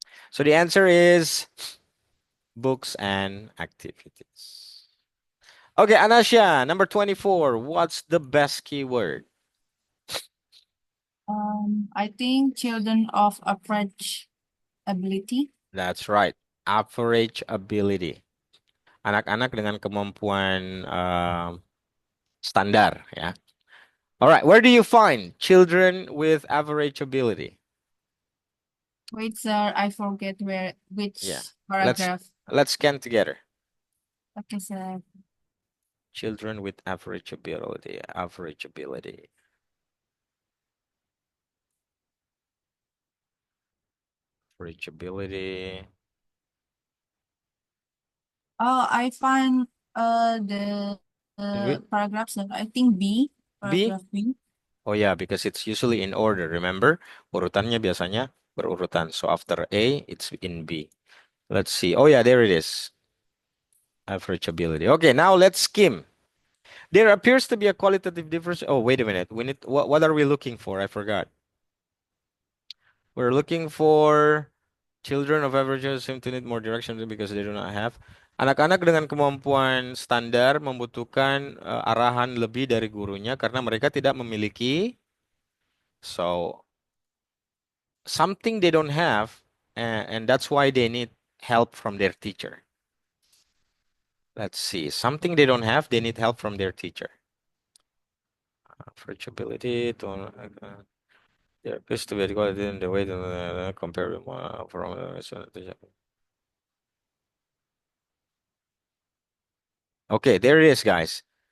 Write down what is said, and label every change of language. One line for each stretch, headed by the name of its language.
English: So the answer is books and activities. Okay, Anasha, number 24. What's the best keyword? I think children of average ability. That's right. Average ability.
Indonesian: Anak-anak dengan kemampuan standar, ya.
English: All right, where do you find children with average ability? Wait, sir, I forget which Yeah. paragraph. Let's scan together. Okay, sir. Children with average ability. Average ability. Average ability. Oh, I find the paragraphs that I think B. Paragraph B. Oh yeah, because it's usually in order. Remember,
Indonesian: urutannya biasanya berurutan.
English: So after A, it's in B. Let's see. Oh yeah, there it is. Average ability. Okay, now let's skim. There appears to be a qualitative difference. Oh, wait a minute. What are we looking for? I forgot. We're looking for children of averages seem to need more direction because they do not have.
Indonesian: Anak-anak dengan kemampuan standar membutuhkan arahan lebih dari gurunya karena mereka tidak memiliki.
English: So something they don't have, and that's why they need help from their teacher. Let's see. Something they don't have, they need help from their teacher. For ability to there appears to be a quality in the way to compare from okay, there it is, guys.